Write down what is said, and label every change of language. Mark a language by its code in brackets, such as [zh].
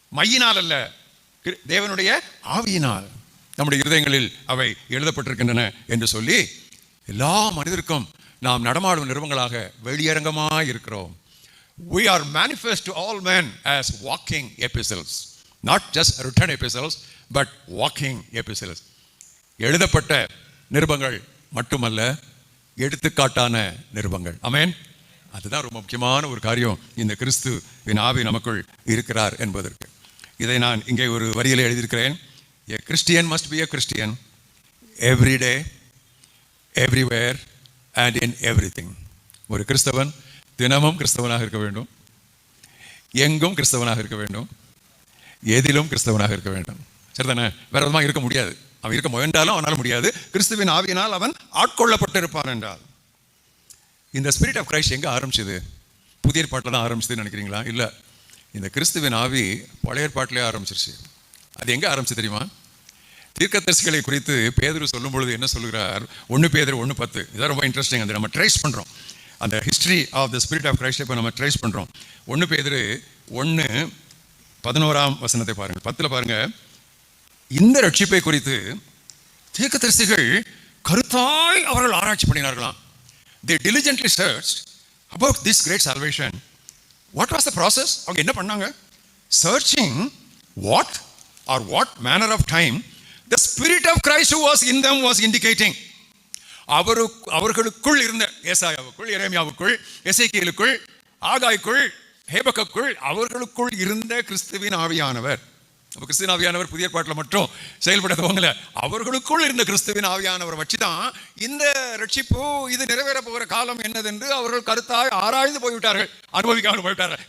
[ta] மையினால் அல்ல, தேவனுடைய ஆவியினால் நம்முடைய இருதயங்களில் அவை எழுதப்பட்டிருக்கின்றன என்று சொல்லி எல்லா மனிதருக்கும் நாம் நடமாடும் நிறுவனங்களாக வெளியரங்கமாக இருக்கிறோம். [en] We are manifest to all men as walking epistles, not just written epistles but walking epistles. [ta] எழுதப்பட்ட நிருபங்கள் மட்டுமல்ல, எடுத்துக்காட்டான நிருபங்கள். ஆமென். அதுதான் ரொம்ப முக்கியமான ஒரு காரியம், இந்த கிறிஸ்துவின் ஆவி நமக்குள் இருக்கிறார் என்பதற்கு. இதை நான் இங்கே ஒரு வரியில் எழுதியிருக்கிறேன். [en] A Christian must be a Christian every day, everywhere and in everything. [ta] ஒரு கிறிஸ்தவன் தினமும் கிறிஸ்தவனாக இருக்க வேண்டும், எங்கும் கிறிஸ்தவனாக இருக்க வேண்டும், எதிலும் கிறிஸ்தவனாக இருக்க வேண்டும். சரிதானே? வேற விதமாக இருக்க முடியாது. அவன் இருக்க முயன்றாலும் அவனால் முடியாது. கிறிஸ்துவின் ஆவியினால் அவன் ஆட்கொள்ளப்பட்டிருப்பான் என்றால். இந்த [en] spirit of Christ [ta] எங்கே ஆரம்பிச்சது? புதிய ஏற்பாட்டில் தான் ஆரம்பிச்சதுன்னு நினைக்கிறீங்களா? இல்லை, இந்த கிறிஸ்துவின் ஆவி பழைய ஏற்பாட்டிலே ஆரம்பிச்சிருச்சு. அது எங்கே ஆரம்பிச்சு தெரியுமா? தீர்க்கதரிசிகளை குறித்து பேதுரு சொல்லும் பொழுது என்ன சொல்கிறார்? 1 பேதுரு 1:10. இதான் ரொம்ப இன்ட்ரெஸ்டிங். அது நம்ம ட்ரேஸ் பண்ணுறோம், அந்த [en] history of the spirit of Christ [ta] இப்போ நம்ம ட்ரேஸ் பண்ணுறோம். 1 பேதுரு 1:11 பாருங்கள், 10 பாருங்கள். இந்த ரட்சிப்பை குறித்து தீர்க்கதரிசிகள் கருத்தாய் அவர்கள் ஆராய்ச்சி பண்ணினார்களாம். [en] They diligently searched about this great salvation. What was the process? [ta] அவங்க என்ன பண்ணாங்க? [en] Searching what manner of time the spirit of Christ who was in them was indicating. [ta] அவர்களுக்குள் இருந்த ஏசாயாவுக்குள், எரேமியாவுக்குள், எசேக்கியேலுக்குள், ஆகாய்க்குள், ஹேபக்குள், அவர்களுக்குள் இருந்த கிறிஸ்துவின் ஆவியானவர். அப்போ கிறிஸ்துவின் ஆவியானவர் புதிய ஏற்பாட்டில் மட்டும் செயல்படுத்தவங்கள, அவர்களுக்குள் இருந்த கிறிஸ்துவின் ஆவியானவர் வச்சு தான் இந்த ரட்சிப்பு, இது நிறைவேற போகிற காலம் என்னதென்று அவர்கள் கருத்தாய் ஆராய்ந்து போய்விட்டார்கள், அனுபவிக்காமல் போய்விட்டார்கள்.